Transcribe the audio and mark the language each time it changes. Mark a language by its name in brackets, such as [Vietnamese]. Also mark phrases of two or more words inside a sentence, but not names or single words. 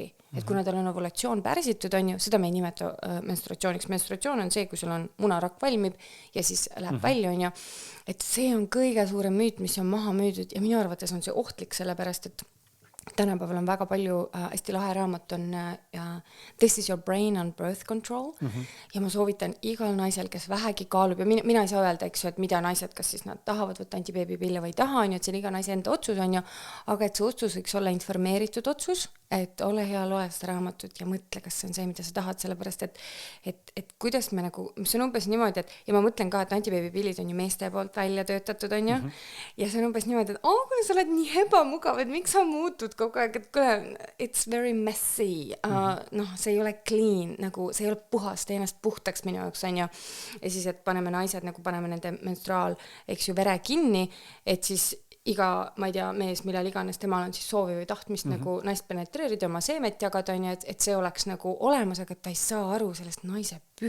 [Estonian] Et kuna tal on ovulatsioon pärsitud, on ju, seda me ei nimeta menstruatsiooniks. Menstruatsioon on see, kui sul on munarakk valmib ja siis läheb välja, on ju. Et see on kõige suurem müüt, mis on maha müüdud ja minu arvates on see ohtlik, sellepärast, et tänapäeval on väga palju hästi lahe raamat on This is your brain on birth control ja ma soovitan igal naisel, kes vähegi kaalub ja mina ei saa öelda, eks ju, et mida naised, kas siis nad tahavad võtta antibeebipille või ei taha, on ju, et see on iga naise enda otsus, on ju, aga et see otsus võiks olla informeeritud otsus, et ole hea, loe seda raamatut ja mõtle, kas see on see, mida sa tahad, sellepärast, et kuidas me nagu, see on umbes niimoodi, et ja ma mõtlen ka, et antibeebipillid on ju meeste poolt välja töötatud, on ju, ja see on umbes niimoodi, et kui sa oled nii ebamugav, et miks sa muutud kogu aeg, et kuule, [English] it's very messy, [Estonian] see ei ole clean, nagu see ei ole puhas, tee ennast puhtaks minu jaoks, on ju, ja siis, et paneme naised, nagu paneme nende menstruaal, eks ju, vere kinni, et siis iga, ma ei tea, mees, millal iganes temal on siis soovi või tahtmist nagu naist penetreerida, oma seemet jagada, on ju, et see oleks nagu olemas, aga ta ei saa aru sellest naise